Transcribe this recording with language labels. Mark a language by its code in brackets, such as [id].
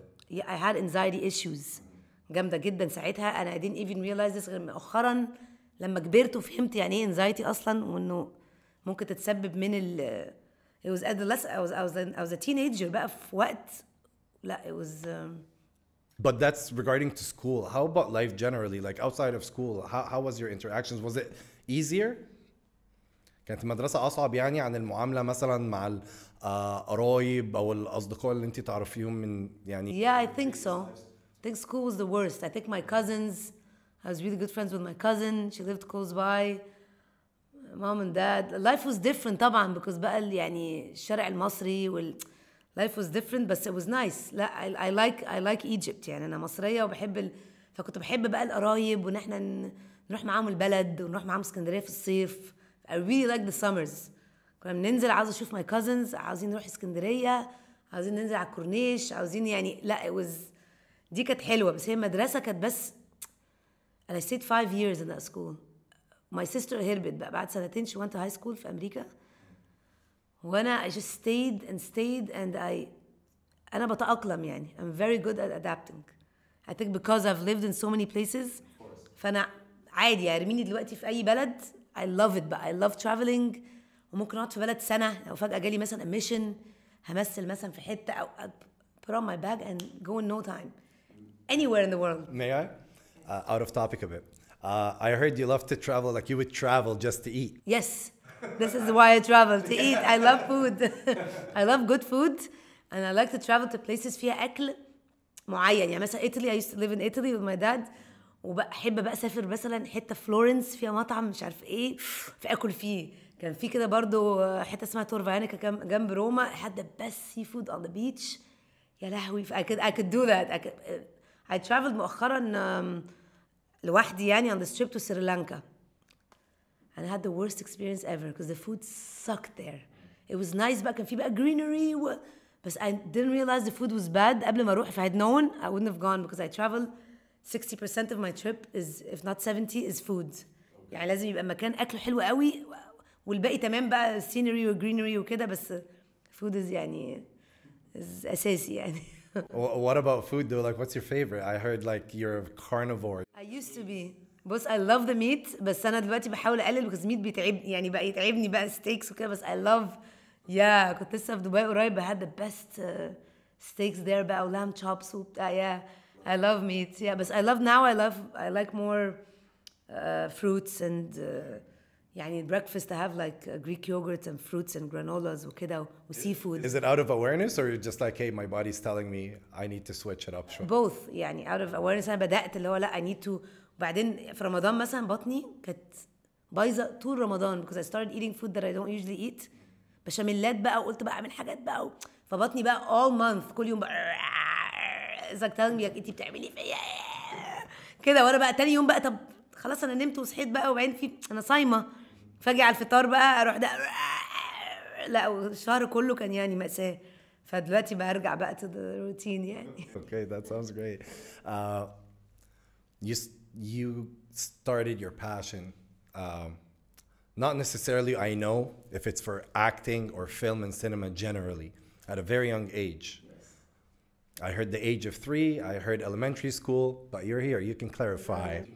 [en] yeah, I had anxiety issues [ar] جامدة جدا ساعتها. أنا [en] I didn't even realize this [ar] غير مؤخرا لما كبرت وفهمت يعني إيه anxiety أصلا، وإنه ممكن تتسبب من ال [en] it was adolescent. I was a teenager [ar] بقى في وقت لا [en] it was But that's regarding to school. How about life generally, like outside of school? How was your interactions? Was it easier? [ar] كانت المدرسة أصعب يعني عن المعاملة مثلا مع القرايب أو الأصدقاء اللي أنت تعرفيهم من يعني؟ [en] Yeah, I think so. I think school was the worst. I think my cousins, I was really good friends with my cousin. She lived close by. Mom and dad. Life was different طبعا because [ar] بقى يعني الشارع المصري [en] life was different بس it was nice. [ar] لا [en] I like Egypt [ar] يعني أنا مصرية وبحب فكنت بحب بقى القرايب وإن إحنا نروح معاهم البلد ونروح معاهم اسكندرية في الصيف. [en] I really like the summers. [ar] كنا بننزل عاوزة أشوف my cousins، عاوزين نروح اسكندرية، عاوزين ننزل على الكورنيش، عاوزين يعني لا [en] it was [ar] دي كانت حلوة. بس هي المدرسة كانت بس [en] and I stayed 5 years in that school. My sister [ar] هربت بقى بعد سنتين. [en] she went to high school [ar] في أمريكا وأنا [en] I just stayed and [ar] أنا بتأقلم يعني. [en] I'm very good at adapting. I think because I've lived in so many places [ar] فأنا عادي يعني ارميني دلوقتي في أي بلد [en] I love it بقى. I love traveling [ar] وممكن أقعد في بلد سنة لو فجأة جالي مثلا [en] mission [ar] همثل مثلا في حتة أو [en] put on my bag and go in no time anywhere in the world. May I? Out of topic a bit. I heard you love to travel, like you would travel just to eat. Yes, this is why I travel to eat. I love food. I love good food and I like to travel to places [ar] فيها أكل معين. يعني مثلا [en] Italy, I used to live in Italy with my dad [ar] وبحب بقى أسافر مثلا حتة فلورنس فيها مطعم مش عارف إيه فأكل فيه. كان في كده برضو حتة اسمها تور فايانيكا جنب روما [en] had the best seafood on the beach. [ar] يا لهوي [en] I could do that. I traveled [ar] مؤخرا لوحدي يعني [en] on this trip to Sri Lanka and I had the worst experience ever because the food sucked there. It was nice [ar] بقى كان في بقى [en] greenery بس I didn't realize the food was bad [ar] قبل ما أروح. [en] If I had known I wouldn't have gone because I travel 60% of my trip is if not 70 is food. [ar] يعني لازم يبقى مكان أكله حلو قوي والباقي تمام بقى scenery و greenery وكده بس [en] food is [ar] يعني is أساسي يعني. [en] What about food though? Like what's your favorite? I heard like you're a carnivore. I used to be. بص I love the meat [ar] بس أنا دلوقتي بحاول أقلل [en] because meat [ar] بيتعبني يعني بقى يتعبني بقى [en] steaks وكده بس I love yeah [ar] كنت لسه في دبي قريب [en] I had the best steaks there بقى و lamb chops وبتاع yeah I love meat yeah بس I love now I like more fruits and يعني breakfast I have like Greek yogurt and fruits and granolas وكده و seafood. Is it out of awareness or you're just like hey my body's telling me I need to switch it up شوية؟ both يعني out of awareness. [ar] أنا بدأت اللي هو لا [en] I need to. [ar] وبعدين في رمضان مثلا بطني كانت بايظة طول رمضان [en] because I started eating food that I don't usually eat. [ar] بشاميلات بقى وقلت بقى أعمل حاجات بقى فبطني بقى all month كل يوم بقى [en] it's like telling me like [ar] انتي بتعملي فيا كده. وانا بقى تاني يوم بقى طب خلاص انا نمت وصحيت بقى وبعدين انا صايمه فاجي على الفطار بقى اروح ده لا الشهر كله كان يعني مأساة. فدلوقتي بقى ارجع بقى [en] to the routine [ar] يعني. [en] Okay, that sounds great. You started your passion. Not necessarily I know if it's for acting or film and cinema generally at a very young age. I heard the age of 3, I heard elementary school, but you're here, you can clarify.